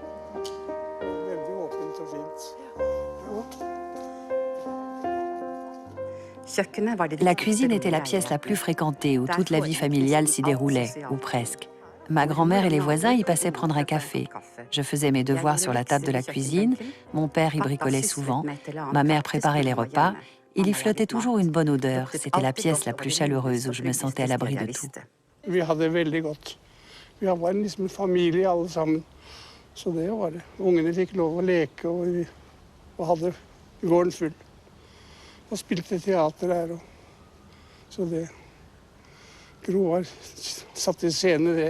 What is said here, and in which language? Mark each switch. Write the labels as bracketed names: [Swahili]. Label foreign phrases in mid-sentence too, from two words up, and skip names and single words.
[French] La cuisine était la pièce la plus fréquentée où toute la vie familiale s'y déroulait, ou presque. Ma grand-mère et les voisins y passaient prendre un café. Je faisais mes devoirs sur la table de la cuisine, mon père y bricolait souvent, ma mère préparait les repas, il y flottait toujours une bonne odeur. C'était la pièce la plus chaleureuse où je me sentais à l'abri de tout. [Norwegian] Vi hadde veldig godt. Vi var liksom en familie alle sammen. Så det var det. Ungene fikk lov å leke og hadde gården full. Og spilte teater der. Så det Gro har satt i scene det.